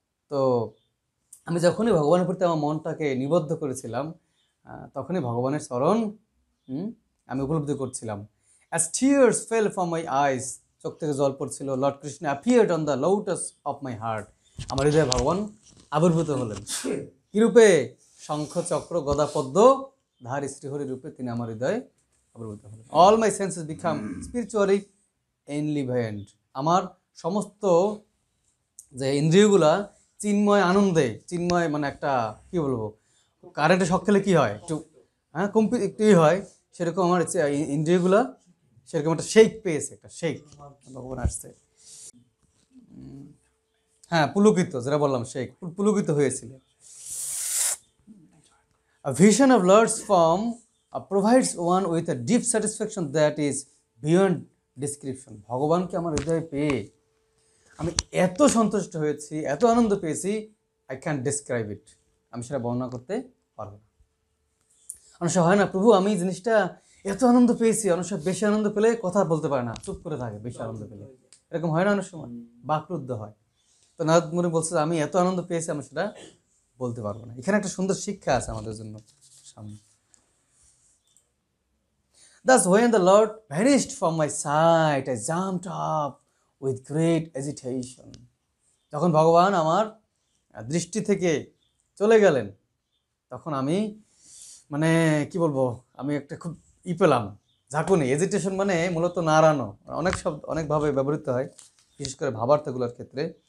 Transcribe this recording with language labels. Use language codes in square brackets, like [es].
[bn] তো আমি যখনই ভগবানের প্রতি আমার মনটাকে নিবদ্ধ করেছিলাম, তখনই ভগবানের চরণ আমি উপলব্ধি করছিলাম। [en] As tears fell from my eyes, [bn] চোখ থেকে জল পড়ছিল, [en] Lord Krishna appeared on the lotus of my heart. [bn] আমার হৃদয়ে ভগবান আবির্ভূত হলেন। কি রূপে? শঙ্খ, চক্র, গদা, পদ্ম ধার শ্রীহরি রূপে তিনি আমার হৃদয়ে আবির্ভূত হলেন। [en] All my senses become spiritually enlivened. [bn] আমার সমস্ত যে ইন্দ্রিয়গুলা চিন্ময় আনন্দে, চিন্ময় মানে একটা কি বলবো, কারেন্টে শক খেলে কি হয় একটু, হ্যাঁ একটু হয়, সেরকম আমার ইন্দ্রিয়গুলা সেরকম একটা শেক পেয়েছে, একটা শেক ভগবান আসছে। হ্যাঁ পুলকিত, যেটা বললাম শেক, পুলকিত হয়েছিল। [en] A vision of Lord's form provides one with a deep satisfaction that is beyond description. [bn] ভগবানকে আমার হৃদয়ে পেয়ে আমি এত সন্তুষ্ট হয়েছি, এত আনন্দ পেয়েছি, [en] I can describe it, [bn] আমি সেটা বর্ণনা করতে পারবো না। অনেক সময় হয় না, প্রভু আমি জিনিসটা এত আনন্দ পেয়েছি, অনেক সময় বেশি আনন্দ পেলে কথা বলতে পারে না, চুপ করে থাকে বেশি আনন্দ পেলে, এরকম হয় না অনেক সময়, বাকরুদ্ধ হয়। তো নারদ মুনি বলছে আমি এত আনন্দ পেয়েছি আমি সেটা বলতে পারবো না। এখানে একটা সুন্দর শিক্ষা আছে আমাদের জন্য সামনে। [en] Thus when the Lord vanished from my sight, I jumped up with great agitation. [bn] যখন ভগবান আমার দৃষ্টি থেকে চলে গেলেন, তখন আমি মানে কি বলবো, আমি একটা খুব পেলাম, ঝাঁকুনি। এজিটেশন মানে মূলত নাড়ানো, অনেক শব্দ অনেকভাবে ব্যবহৃত হয়, বিশেষ করে ভাবার্থগুলোর ক্ষেত্রে।